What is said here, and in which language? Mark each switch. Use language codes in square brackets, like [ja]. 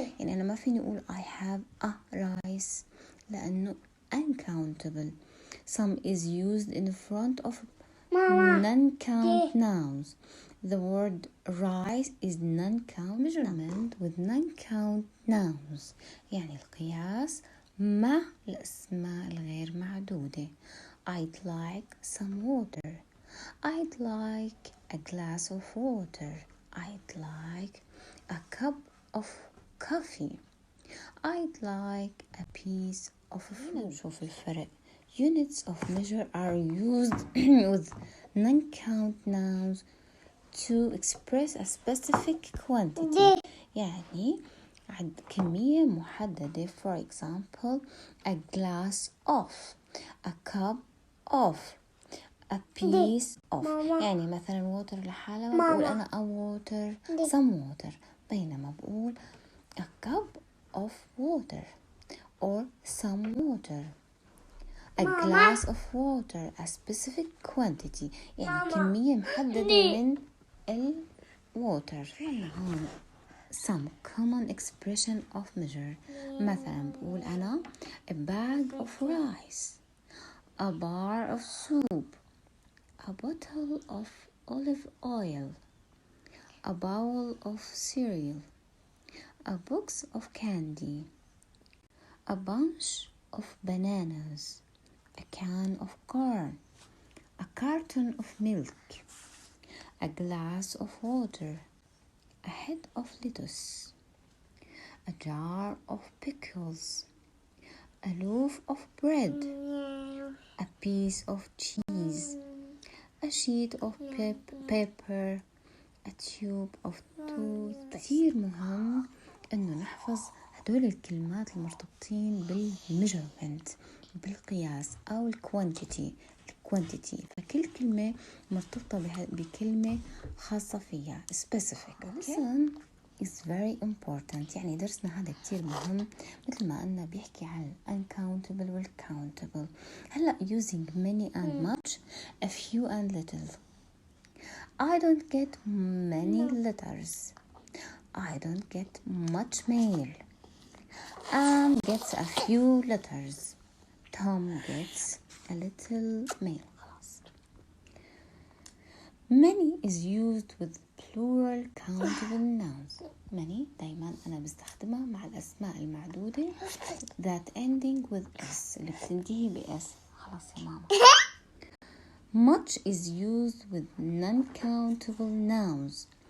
[ar] يعني أنا ما فيني أقول I have a rice لأنه uncountable. [en] Some is used in front of non-count nouns. The word rice is non-count measurement with non-count nouns. [ar] يعني القياس مع الأسماء الغير معدودة. [en] I'd like some water. I'd like a glass of water. I'd like a cup of coffee. I'd like a piece of fruit. شوف الفرق. Units of measure are used with non-count nouns to express a specific quantity. يعني كمية محددة. For example, a glass of, a cup of, a piece of. [ar] يعني مثلا water لحالها بقول أنا a water some water. [en] بينما بقول a cup of water or some water. A glass of water, a specific quantity. [ar] يعني كمية محددة من الwater. [en] هون some common expression of measure. مثلا بقول أنا a bag of rice, a bar of soup, a bottle of olive oil, a bowl of cereal, a box of candy, a bunch of bananas, a can of corn, a carton of milk, a glass of water, a head of lettuce, a jar of pickles, a loaf of bread, a piece of cheese, a sheet of paper, a tube of toothpaste. [ar] كثير مهم إنه نحفظ هدول الكلمات المرتبطين بالميجرمنت بالقياس أو الكوانتيتي. فكل كلمة مرتبطة بكلمة خاصة فيها specific. [en] Listen is very important. [ar] يعني درسنا هذا كتير مهم مثل ما قلنا بيحكي عن uncountable والcountable. [en] هلأ using many and much, a few and little. I don't get many letters. I don't get much mail. Anne gets a few letters. Tom gets a little mail. خلاص. Many is used with plural countable nouns. [ar] many دايما أنا بستخدمها مع الأسماء المعدودة that ending with s اللي بتنتهي ب s. خلاص يا ماما. [en] much is used with non-countable nouns.